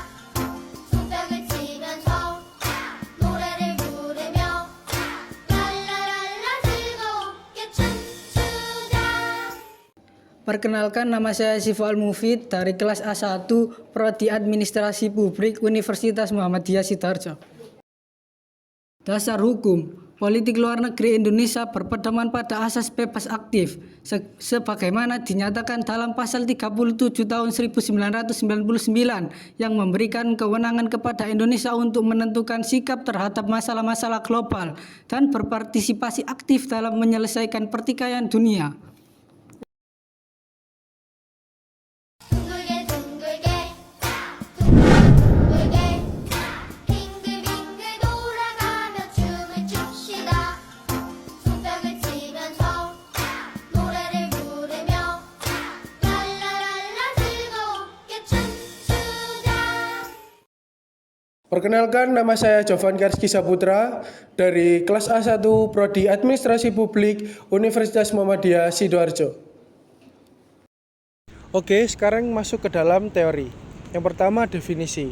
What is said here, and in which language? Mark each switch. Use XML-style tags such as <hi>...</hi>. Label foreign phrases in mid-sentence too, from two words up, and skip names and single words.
<ko>손뼉을 치면서 노래를 부르며 랄라랄라 즐겁게 춤추자.</ko> <id>Perkenalkan, nama saya Syifa Al-Mufid dari kelas A1 Prodi Administrasi Publik Universitas Muhammadiyah Sidoarjo. Dasar hukum, politik luar negeri Indonesia berpedoman pada asas bebas aktif, sebagaimana dinyatakan dalam pasal 37 tahun 1999 yang memberikan kewenangan kepada Indonesia untuk menentukan sikap terhadap masalah-masalah global dan berpartisipasi aktif dalam menyelesaikan pertikaian dunia.</id> <ko>둥글게 둥글게 둥글게 빙글빙글 돌아가며 춤을 춥시다. 손뼉을 치면서 노래를 부르며 랄라랄라 즐겁게 춤추자.</ko> <id>Perkenalkan, nama saya Jovan Karski Saputra dari kelas A1 Prodi Administrasi Publik Universitas Muhammadiyah Sidoarjo. Oke, sekarang masuk ke dalam teori. Yang pertama, definisi.</id>